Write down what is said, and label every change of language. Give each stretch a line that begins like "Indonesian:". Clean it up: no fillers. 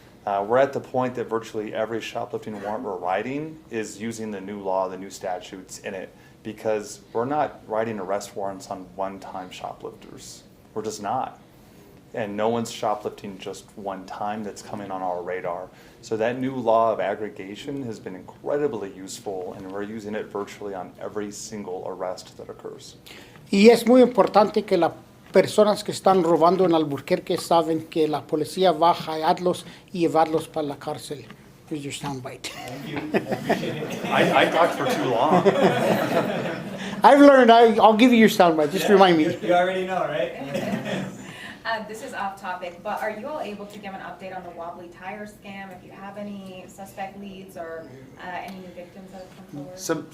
English: We're at the point that virtually every shoplifting warrant we're writing is using the new law, the new statutes in it, because we're not writing arrest warrants on one-time shoplifters. We're just not. And no one's shoplifting just one time that's coming on our radar. So that new law of aggregation has been incredibly useful, and we're using it virtually on every single arrest that occurs.
Spanish: Y es muy importante que las personas que están robando en Albuquerque saben que la policía va a hallarlos y llevarlos para la cárcel.
English: Here's your soundbite. Thank you, I appreciate it. I talked for too long. I've learned, I'll give you your soundbite, just remind me. You already know, right? This is off topic, but are you all able to give an update on the wobbly tire scam? If you have any suspect leads or any new victims that have come forward?